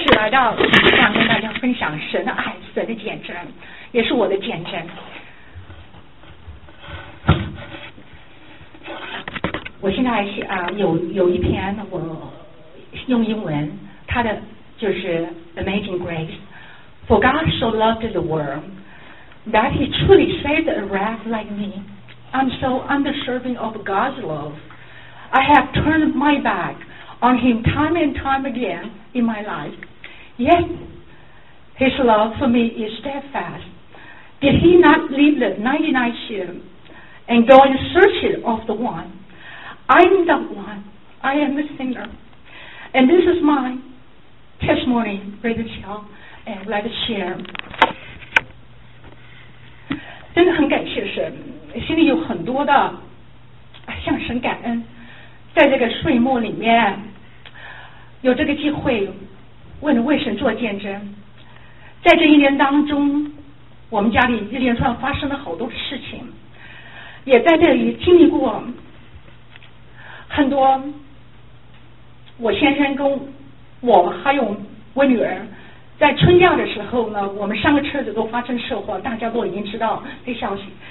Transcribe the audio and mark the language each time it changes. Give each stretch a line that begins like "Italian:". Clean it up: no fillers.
Chinese: 到这样跟大家分享神的爱，神的见证，也是我的见证。我现在啊、有一篇我用英文，它的就是
English: Amazing Grace, For God so loved the world that He truly saved a wretch like me. I'm so undeserving of God's love. I have turned my back on Him time and time again in my life. Yet His love for me is steadfast. Did He not leave the 99 sheep and go in search of the one? I'm the one. I am the sinner. And this is my testimony, Brother Chiao, and let us share.
Chinese: 真的很感谢神，心里有很多的向神感恩。在这个岁末里面，有这个机会为神做见证。在这一年当中，我们家里一连串发生了好多事情，也在这里经历过很多我先生跟我还有我女儿在春假的时候呢，我们三个车子都发生车祸，大家都已经知道这消息。